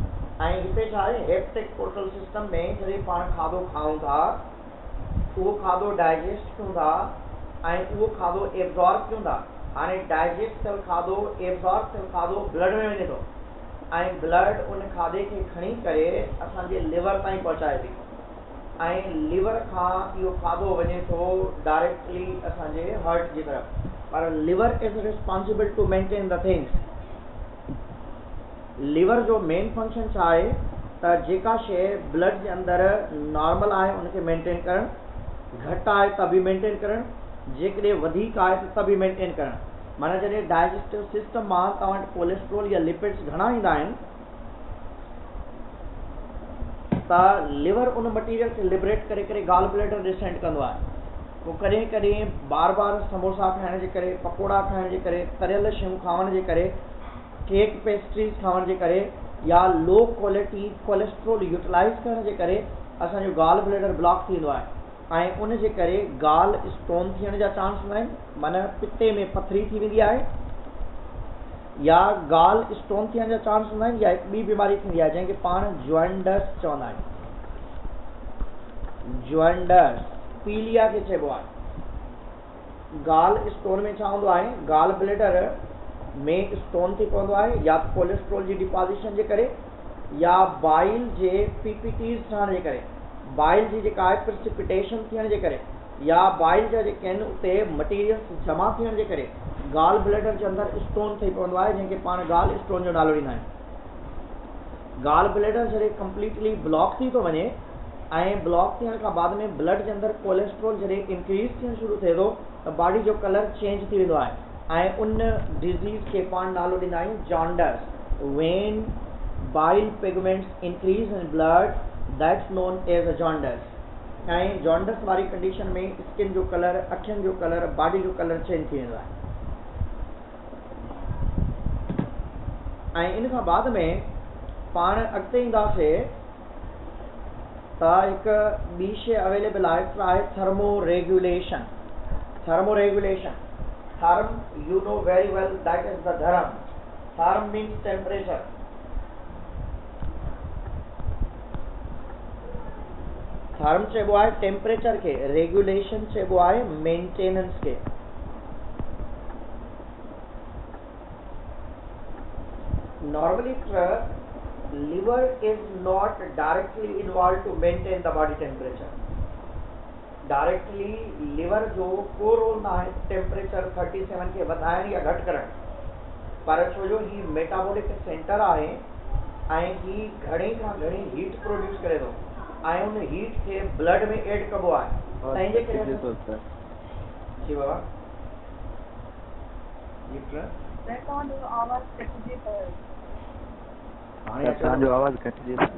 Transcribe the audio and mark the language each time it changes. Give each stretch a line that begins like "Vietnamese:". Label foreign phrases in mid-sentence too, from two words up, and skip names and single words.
Sindhi: ऐं हिते छा आहे,
English: hepatic portal system
Sindhi: में जॾहिं पाण खाधो खाऊं था, उहो खाधो डाइजेस्ट कयूं था ऐं उहो खाधो एब्जॉर्ब कयूं था। हाणे डाइजेस्ट थियल खाधो, एब्जॉर्ब थियल खाधो ब्लड में वञे थो ऐं ब्लड उन खाधे खे खणी करे असांजे लिवर ताईं पहुचाए थी ऐं लिवर खां इहो खाधो वञे थो डायरेक्टली असांजे हार्ट जी तरफ़।
English: पर liver is responsible to maintain the things.
Sindhi: लिवर जो
English: main function
Sindhi: छा आहे त जेका शइ ब्लड जे अंदरि नॉर्मल आहे उनखे मेंटेन करणु, घटि आहे त बि मेंटेन करणु, जेकॾहिं वधीक आहे त बि मेंटेन करणु। माना जॾहिं
English: digestive system
Sindhi: मां तव्हां वटि कोलेस्ट्रोल या लिपिड्स घणा ईंदा आहिनि त लिवर उन मटीरियल खे लिबरेट करे करे
English: gall bladder descend
Sindhi: कंदो आहे। पोइ कॾहिं कॾहिं बार बार समोसा खाइण जे करे, पकोड़ा खाइण जे करे, तरियल शयूं खाइण जे करे,
English: cake pastries
Sindhi: खाइण जे करे या
English: low quality cholesterol utilize
Sindhi: करण जे करे असांजो
English: gall bladder block
Sindhi: थींदो आहे ऐं उन जे करे
English: gall stone
Sindhi: थियण जा चांस हूंदा आहिनि, माना पिते में पथरी थी वेंदी आहे, या
English: gall stone
Sindhi: थियण जा चांस हूंदा आहिनि, या हिकु ॿी बीमारी थींदी आहे जंहिंखे पाण जॉइंडस चवंदा आहियूं। जॉइंडस पीलिया खे चइबो आहे।
English: gall stone
Sindhi: में छा हूंदो आहे,
English: gall bladder
Sindhi: में स्टोन थी पवंदो आहे या कोलेस्ट्रोल जी डिपोजिशन जे करे या बाइल जे पीपीटीज़ ठहण जे करे, बाइल जी जेका आहे प्रिसिपिटेशन थियण जे करे या बाइल जा जेके आहिनि उते मटीरियल्स जमा थियण जे करे
English: gall bladder
Sindhi: जे अंदरि स्टोन ठही पवंदो आहे, जंहिंखे पाण
English: gall stone
Sindhi: जो नालो ॾींदा आहियूं।
English: gall bladder
Sindhi: जॾहिं
English: completely block
Sindhi: थी थो वञे ऐं ब्लॉक थियण खां बाद में ब्लड जे अंदरि कोलेस्ट्रोल जॾहिं इंक्रीज़ थियणु शुरू थिए थो त बॉडी जो
English: colour change
Sindhi: थी वेंदो आहे ऐं उन डिज़ीज़ खे पाण नालो ॾींदा आहियूं जॉन्डस।
English: when bile pigments increase in blood, that's known as a jaundice.
Sindhi: ऐं जॉन्डस वारी कंडीशन में स्किन जो कलर, अखियुनि जो कलर, बॉडी जो
English: colour change
Sindhi: थी वेंदो आहे। ऐं इन खां बाद में पाण अॻिते ईंदासीं त हिकु ॿी शइ अवेलेबल आहे, आहे
English: thermo regulation. thermo regulation, therm you know very well that is the therm. therm means temperature.
Sindhi: थर्म चइबो आहे टेम्परेचर खे, रेगुलेशन चइबो आहे मेंटेनेंस खे।
English: Normally, liver is not directly involved to maintain the body temperature.
Sindhi: Directly, liver जो को रोल ना है टेम्परेचर 37 के वधाइण या घटि करण, पर छो जो ही
English: metabolic center
Sindhi: आहे ऐं ही घणी खां घणी
English: heat produce
Sindhi: करे थो ऐं उन हीट खे ब्लड में एड कबो आहे। तंहिंजे करे जी बाबा तव्हांजो आवाज़ कटिजे थो।